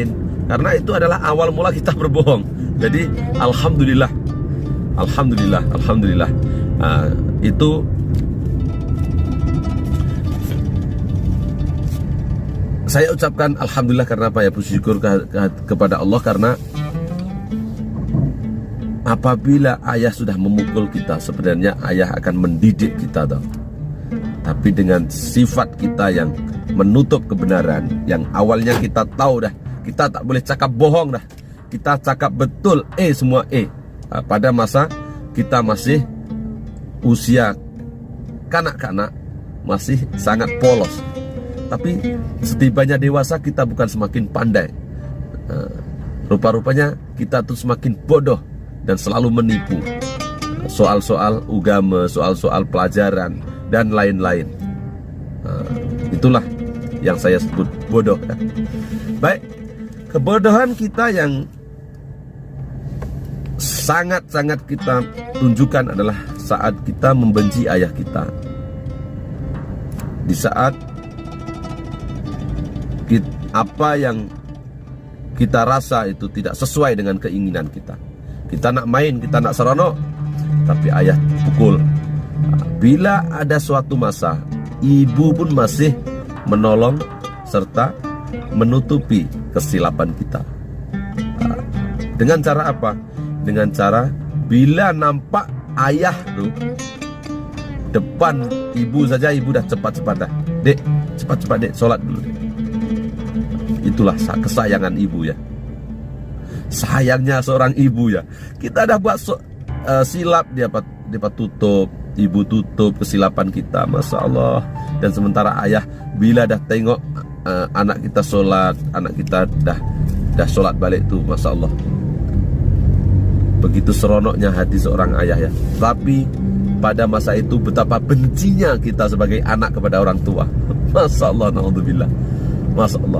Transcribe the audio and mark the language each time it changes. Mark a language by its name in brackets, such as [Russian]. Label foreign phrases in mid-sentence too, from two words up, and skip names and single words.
[Indonesian] Karena itu adalah awal mula kita berbohong. Jadi alhamdulillah, itu saya ucapkan alhamdulillah. Karena apa ya? Bersyukur kepada Allah, karena apabila ayah sudah memukul kita, sebenarnya ayah akan mendidik kita toh. [Malay] Tapi dengan sifat kita yang menutup kebenaran, yang awalnya kita tahu dah, kita tak boleh cakap bohong dah, kita cakap betul, semua pada masa kita masih usia kanak-kanak, masih sangat polos. [Indonesian] Tapi setibanya dewasa, kita bukan semakin pandai, rupa-rupanya kita tuh semakin bodoh dan selalu menipu soal-soal agama, soal-soal pelajaran dan lain-lain. Itulah yang saya sebut bodoh ya. Baik, kebodohan kita yang sangat-sangat kita tunjukkan adalah saat kita membenci ayah kita. Di saat apa yang kita rasa itu tidak sesuai dengan keinginan kita. [Malay] Kita nak main, kita nak seronok, tapi ayah pukul. Bila ada suatu masa, ibu pun masih menolong serta menutupi kesilapan kita. [Indonesian] Dengan cara apa? [Malay] Dengan cara bila nampak ayah tuh depan ibu saja, ibu dah cepat-cepat dah. [Indonesian] Dek, cepat-cepat dek, sholat dulu dek. Itulah kesayangan ibu ya. [Malay] Sayangnya seorang ibu ya. Kita dah buat silap, dia tutup, ibu tutup kesilapan kita, [Arabic] ما شاء الله. [Malay] Dan sementara ayah bila dah tengok anak kita sholat, anak kita dah sholat balik tuh, [Arabic] ما شاء الله. [Malay] Begitu seronoknya hati seorang ayah ya. [Indonesian] Tapi pada masa itu betapa bencinya kita sebagai anak kepada orang tua. [Arabic] ما شاء الله، نعوذ بالله. ما شاء الله.